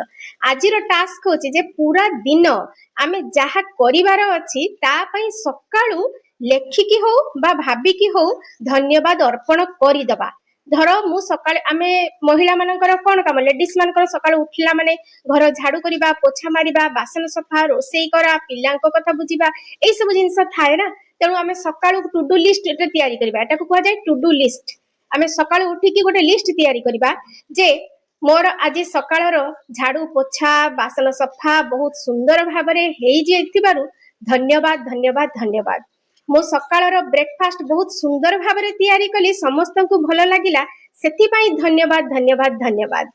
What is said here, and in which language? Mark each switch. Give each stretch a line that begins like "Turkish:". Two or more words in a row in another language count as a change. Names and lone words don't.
Odia: ଆଜିର ଟାସ୍କ ହେଉଛି ଯେ ପୂରା ଦିନ ଆମେ ଯାହା କରିବାର ଅଛି ତା ପାଇଁ ସକାଳୁ ଲେଖିକି ହେଉ ବା ଭାବିକି ହେଉ ଧନ୍ୟବାଦ ଅର୍ପଣ କରି ଦେବା। ଧର ମୁଁ ସକାଳେ ଆମେ ମହିଳା ମାନଙ୍କର କଣ କାମ ଲେଡିଜ ମାନଙ୍କର ସକାଳେ ଉଠିଲା ମାନେ ଘର ଝାଡ଼ୁ କରିବା ପୋଛା ମାରିବା ବାସନ ସଫା ରୋଷେଇ କରା ପିଲାଙ୍କ କଥା ବୁଝିବା ଏ ସବୁ ଜିନିଷ ଥାଏ ନା। ତେଣୁ ଆମେ ସକାଳୁ
English: to do list
Odia: ଏଟା ତିଆରି କରିବା ଏଟା କୁ କୁହା ଯାଏ
English: to do list.
Odia: ଆମେ ସକାଳୁ ଉଠିକି ଗୋଟେ ଲିଷ୍ଟ ତିଆରି କରିବା ଯେ ମୋର ଆଜି ସକାଳର ଝାଡ଼ୁ ପୋଛା ବାସନ ସଫା ବହୁତ ସୁନ୍ଦର ଭାବରେ ହେଇ ଯାଇଥିବାରୁ ଧନ୍ୟବାଦ ଧନ୍ୟବାଦ ଧନ୍ୟବାଦ। ମୋ ସକାଳର ବ୍ରେକଫାଷ୍ଟ ବହୁତ ସୁନ୍ଦର ଭାବରେ ତିଆରି କଲି ସମସ୍ତଙ୍କୁ ଭଲ ଲାଗିଲା ସେଥି ପାଇଁ ଧନ୍ୟବାଦ ଧନ୍ୟବାଦ ଧନ୍ୟବାଦ।